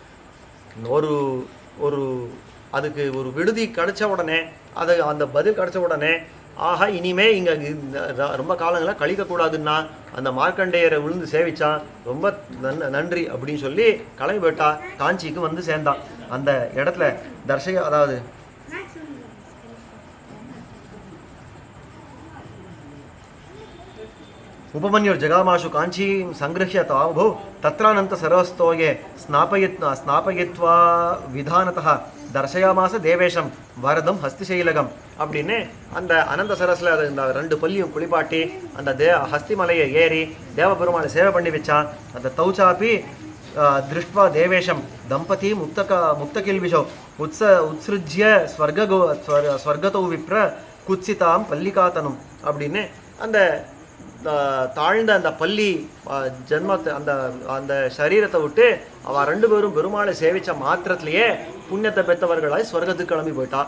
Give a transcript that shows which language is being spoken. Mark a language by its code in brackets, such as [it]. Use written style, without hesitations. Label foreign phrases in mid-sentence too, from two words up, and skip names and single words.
[ta] ஒரு அதுக்கு ஒரு விடுதி கிடைச்ச உடனே, அது அந்த பதில் கிடைச்ச உடனே, ஆஹா இனிமே இங்கே ரொம்ப காலங்களாக கழிக்கக்கூடாதுன்னா அந்த மார்க்கண்டேயரை விழுந்து சேவிச்சா ரொம்ப நன்றி அப்படின்னு சொல்லி கிளம்பி போயிட்டா. காஞ்சிக்கு வந்து சேர்ந்தான். அந்த இடத்துல அதாவது [sa] उपमन्युर जगामाशु कांची संगृह्य तावभो तत्रानंत सरस्तोये स्नापयित्वा विधानतः दर्शयामास देवेशम वरदं हस्तिशैलकम् [ta] அப்படின்னு அந்த அனந்த சரஸ்ல அந்த 2 பள்ளியும் குளிப்பாட்டி அந்த ஹஸ்தி மலையை ஏறி தேவபெருமானை சேவை பண்ணி வச்சான். அந்த [sa] तौचापि दृष्ट्वा देवेशं दम्पती मुक्तकिल्बिषौ उत्सृज्य स्वर्गतौ विप्र कुत्सितां पल्लिकातनुम् [ta] அப்படின்னு அந்த தாழ்ந்த அந்த பள்ளி ஜென்மத்தை அந்த அந்த சரீரத்தை விட்டு அவள் 2 பேரும் பெருமாளை சேவிச்ச மாத்திரத்திலேயே புண்ணியத்தை பெற்றவர்களாய் ஸ்வர்கத்துக்கு கிளம்பி போயிட்டா.